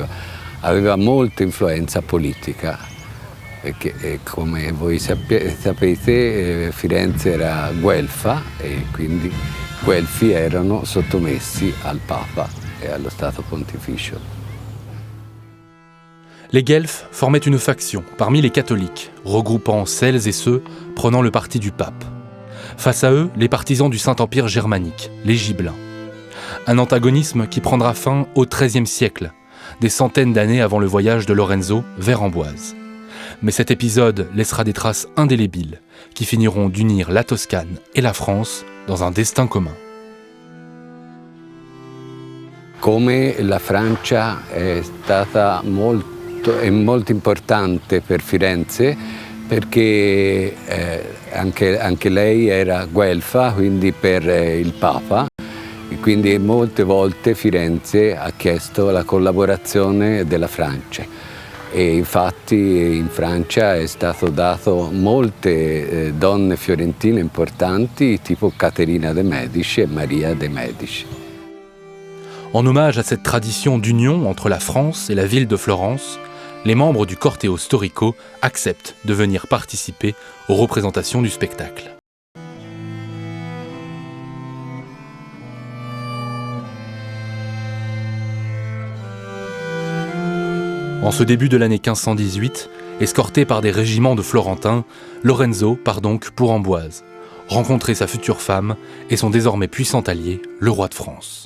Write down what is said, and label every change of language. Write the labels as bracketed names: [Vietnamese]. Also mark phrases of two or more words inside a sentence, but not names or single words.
[Italian] Aveva molta influenza politica. Perché come voi sapete Firenze era guelfa e quindi guelfi erano sottomessi al Papa et allo Stato Pontificio. [French] Les Guelfes formaient une faction parmi les catholiques, regroupant celles et ceux prenant le parti du pape. Face à eux, les partisans du Saint-Empire germanique, les Gibelins. Un antagonisme qui prendra fin au XIIIe siècle, des centaines d'années avant le voyage de Lorenzo vers Amboise. Mais cet épisode laissera des traces indélébiles qui finiront d'unir la Toscane et la France dans un destin commun. [Italian] Come la Francia è stata molto importante per Firenze perché anche lei era guelfa, quindi per il Papa, e quindi molte volte Firenze ha chiesto la collaborazione della Francia. E infatti in Francia è stato dato molte donne fiorentine importanti, tipo Caterina de' Medici e Maria de' Medici. [French] En hommage à cette tradition d'union entre la France et la ville de Florence, les membres du Corteo Storico acceptent de venir participer aux représentations du spectacle. En ce début de l'année 1518, escorté par des régiments de Florentins, Lorenzo part donc pour Amboise, rencontrer sa future femme et son désormais puissant allié, le roi de France.